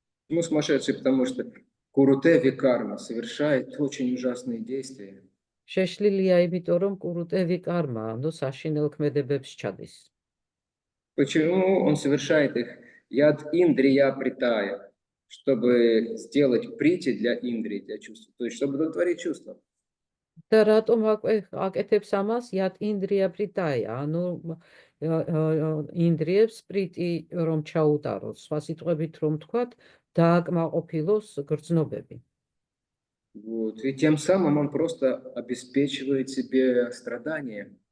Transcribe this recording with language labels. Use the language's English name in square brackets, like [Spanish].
[Russian] Ну сумасшедший, потому что куруте викарма совершает очень ужасные действия. [Georgian] შეშლილია, იმიტომ რომ კურუტევი კარმა, ანუ საშინელ ქმედებებს ჩადის. [Russian] Почему он совершает их? [Sanskrit] Яд индрия притая, [Russian] чтобы сделать прити для индрии, для чувств, то есть чтобы удовлетворить чувства. [Georgian] და რატომ აკეთებს ამას? [Sanskrit] იად ინდრია პრიტაია, [Georgian] ანუ ინდრიებს პრიტი რომ ჩაუტაროს, სხვა სიტყვებით რომ თქვათ, დააკმაყოფილოს გრძნობები. [Russian] Вот. И тем самым он просто обеспечивает себе страдания.